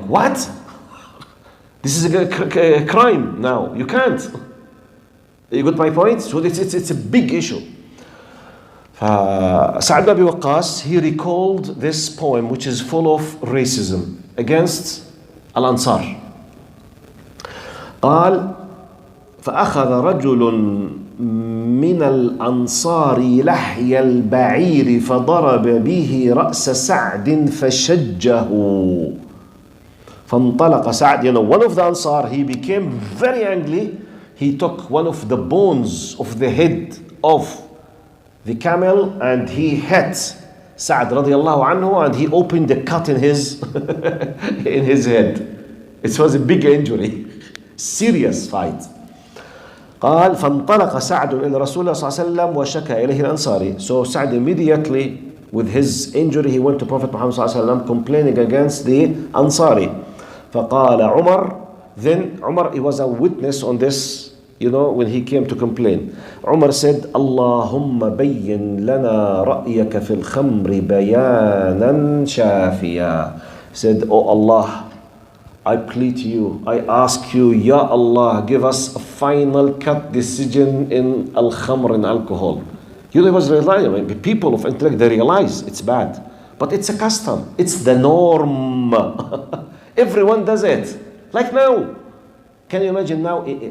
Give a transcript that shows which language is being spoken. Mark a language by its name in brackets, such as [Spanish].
[English] What? This is a crime now. You can't. You got my point? So it's a big issue. Sa'd bin Abi Waqqas, he recalled this poem which is full of racism against Al-Ansar. [Arabic] قال فأخذ رجل من الأنصار لحي البعير فضرب به رأس سعد فشجه. فانطلق سعد, [English] one of the Ansar, he became very angry. He took one of the bones of the head of the camel and he hit Sa'd radiallahu anhu, and he opened a cut in his in his head. It was a big injury, serious fight. قال فانطلق سعد إلى رسول الله صلى الله عليه وسلم وشكى إليه الأنصاري. So Sa'd immediately, with his injury, he went to Prophet Muhammad [Arabic] صلى الله عليه وسلم [English] complaining against the Ansari. [Arabic] فقال عمر, [English] then Umar, he was a witness on this, when he came to complain. Umar said, [Arabic] اللهم بين لنا رأيك في الخمر بيانا شافيا. [English] Said, oh Allah, I plead to you, I ask you, Ya Allah, give us a final cut decision in al-khamr and alcohol. It was realized, people of intellect, they realize it's bad. But it's a custom, it's the norm. Everyone does it. Like now. Can you imagine now?